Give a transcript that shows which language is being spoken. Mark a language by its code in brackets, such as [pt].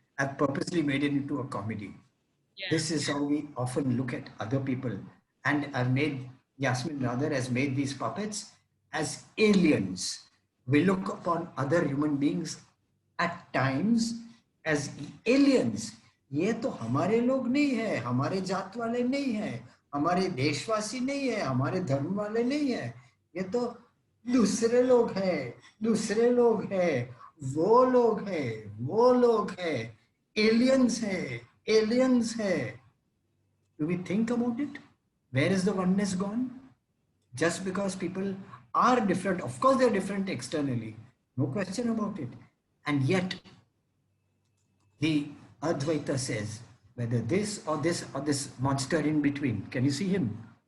[en] I've purposely made it into a comedy. Yeah. This is how we often look at other people. And I've made, Yasmin rather has made these puppets as aliens. We look upon other human beings at times as aliens. [hi] ये तो हमारे लोग नहीं है, हमारे जात वाले नहीं है, हमारे देशवासी नहीं है, हमारे धर्म वाले नहीं है, ये तो दूसरे लोग हैं, दूसरे लोग हैं, वो लोग हैं, aliens हैं, aliens है. [en] Do we think about it? Where is the oneness gone? Just because people are different, of course they're different externally, no question about it. And yet, the Advaita says, whether this or this or this monster in between, can you see him?